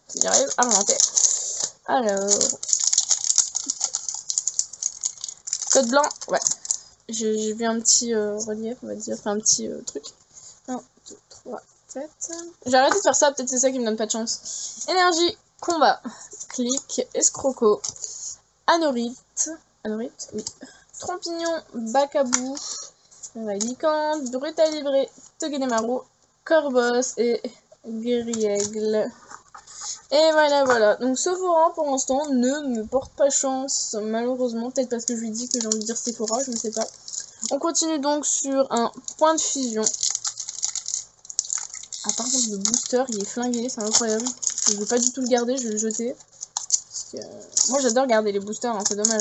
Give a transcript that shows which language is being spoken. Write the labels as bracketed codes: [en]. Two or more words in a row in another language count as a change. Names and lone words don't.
[fr] J'y arrive à l'inventer. Alors. Code blanc, ouais. J'ai vu un petit relief, on va dire. Enfin, un petit truc. 1, 2, 3, 4. J'ai arrêté de faire ça, peut-être c'est ça qui me donne pas de chance. Énergie, combat. Clic, escroco. Anorite. Anorite, oui. Trompignon, Bacabou. Licante, Brutalibré, Togedemaru, Corvos et Guerriègle. Et voilà, voilà. Donc Sephora, pour l'instant, ne me porte pas chance, malheureusement. Peut-être parce que je lui dis que j'ai envie de dire Sephora, je ne sais pas. On continue donc sur un point de fusion. Ah, par contre, le booster, il est flingué, c'est incroyable. Je ne vais pas du tout le garder, je vais le jeter. Parce que, moi, j'adore garder les boosters, hein, c'est dommage.